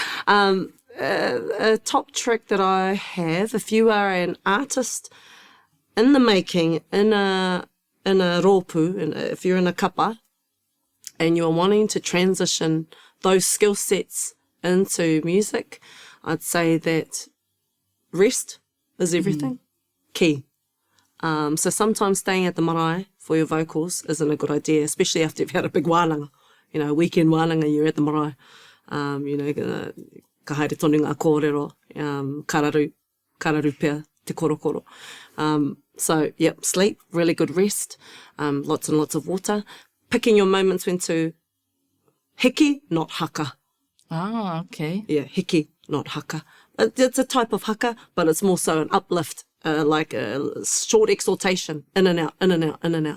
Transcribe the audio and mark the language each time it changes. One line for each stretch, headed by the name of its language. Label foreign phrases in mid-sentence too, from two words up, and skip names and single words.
English: A top trick that I have, if you are an artist in the making, in a rōpū, and if you're in a kapa, and you're wanting to transition those skill sets into music, I'd say that rest is everything. Key. So sometimes staying at the marae for your vocals isn't a good idea, especially after you've had a big wānanga. You know, weekend wānanga, you're at the marae. You know,
Māori: ka haere tonu ngā kōrero, kararu pia te korokoro.
English: So, yep, sleep, really good rest, lots and lots of water. Picking your moments when to hiki, not haka. Ah, okay. Yeah, hiki, not haka. It's a type of haka, but it's more so an uplift, like a short exaltation, in and out, in and out, in and out.